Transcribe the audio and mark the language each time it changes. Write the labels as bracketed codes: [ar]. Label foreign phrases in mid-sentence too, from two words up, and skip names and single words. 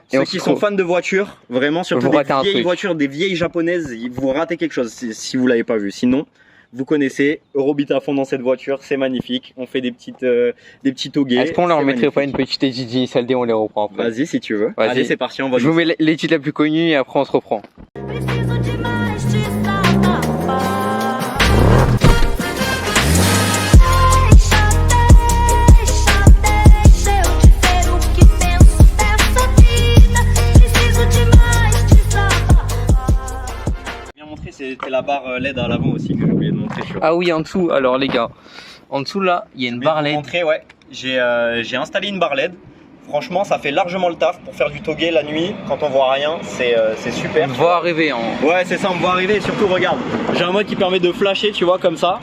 [fr] Ceux qui sont fans de voitures, vraiment, surtout des vieilles voitures, des vieilles japonaises, vous ratez quelque chose si vous l'avez pas vu. Sinon, Vous connaissez, Eurobit à fond dans cette voiture, c'est magnifique. On fait des petits toguets. Est-ce qu'on leur c'est mettrait pas une magnifique. petite étude initiale D, on les reprend après? Vas-y si tu veux. Vas-y. Allez, c'est parti, on va. Je vous mets l'étude la plus connue et après on se reprend. [pt] Preciso demais te salvar. Deixa eu te ser o que penso dessa vida. Preciso demais te salvar. [fr] Bien montré, c'était la barre LED à l'avant aussi que j'ai oublié de montrer sur. Ah oui, en dessous, alors les gars, en dessous là, il y a une barre LED. Montrer, ouais. J'ai installé une barre LED. Franchement, ça fait largement le taf pour faire du togué la nuit quand on voit rien. C'est super. On va arriver en. Ouais, c'est ça, on me voit arriver. Et surtout, regarde, j'ai un mode qui permet de flasher, tu vois, comme ça.